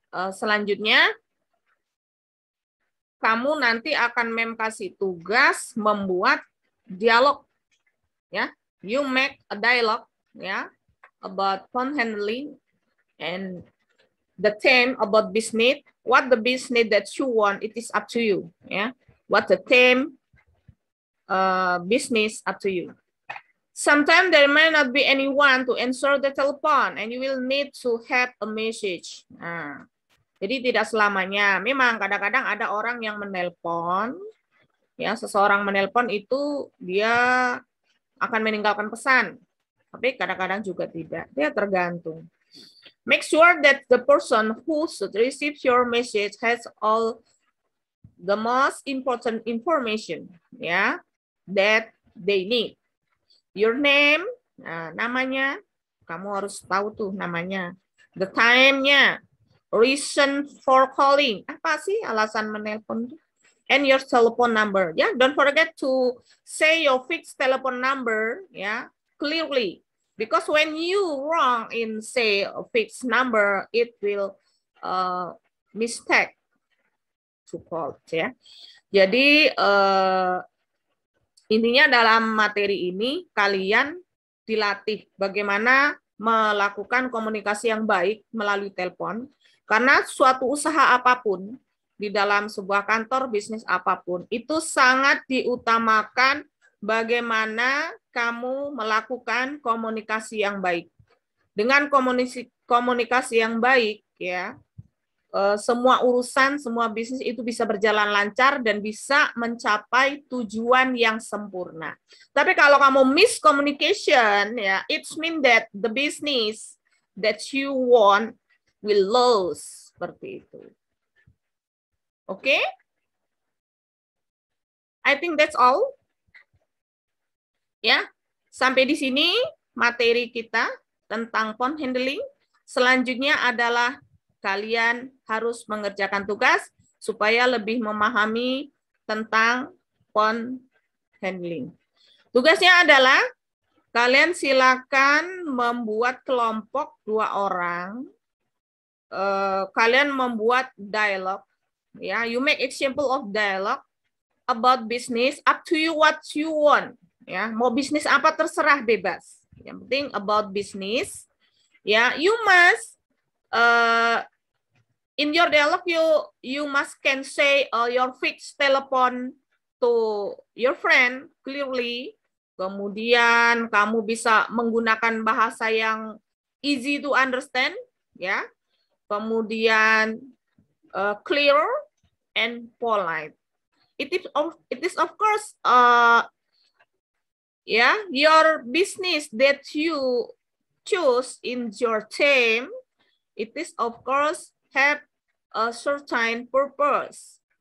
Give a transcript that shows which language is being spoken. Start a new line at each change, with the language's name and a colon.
Indonesian: selanjutnya kamu nanti akan kasih tugas membuat dialog, ya.
English: You make a dialogue, ya, about phone handling and the theme about business. What the business that you want, it is up to you, ya. What the theme business, up to you. Sometimes there may not be anyone to answer the telephone and you will need to have a message.
Indonesian: Nah, jadi tidak selamanya. Memang kadang-kadang ada orang yang menelpon, ya, seseorang menelpon itu dia akan meninggalkan pesan. Tapi kadang-kadang juga tidak. Dia tergantung.
English: Make sure that the person who should receive your message has all the most important information, ya, that they need. Your name,
Indonesian: nah, namanya, kamu harus tahu tuh namanya. The time-nya,
English: reason for calling,
Indonesian: apa sih alasan menelpon tuh?
English: And your telephone number, ya. Don't forget to say your fixed telephone number, ya, clearly. Because when you wrong in say a fixed number, it will mistake to call, ya.
Indonesian: Jadi intinya dalam materi ini kalian dilatih bagaimana melakukan komunikasi yang baik melalui telepon, karena suatu usaha apapun di dalam sebuah kantor bisnis apapun itu sangat diutamakan bagaimana kamu melakukan komunikasi yang baik. Dengan komunikasi yang baik, ya, semua urusan, semua bisnis itu bisa berjalan lancar dan bisa mencapai tujuan yang sempurna. Tapi kalau kamu
English: miscommunication, ya, it means that the business that you want will lose,
Indonesian: seperti itu. Oke?
English: I think that's all.
Indonesian: Ya, sampai di sini materi kita tentang phone handling. Selanjutnya adalah kalian harus mengerjakan tugas supaya lebih memahami tentang phone handling. Tugasnya adalah kalian silakan membuat kelompok 2 orang. Kalian membuat dialog.
English: Ya, you make example of dialogue about business. Up to you what you want.
Indonesian: Ya, mau bisnis apa terserah, bebas. Yang penting
English: about business. Ya, you must in your dialogue, you must can say your fixed telephone to your friend clearly.
Indonesian: Kemudian kamu bisa menggunakan bahasa yang
English: easy to understand,
Indonesian: ya.
English: Kemudian clear and polite. It is of course your business that you choose in your team. It is of course have a certain purpose.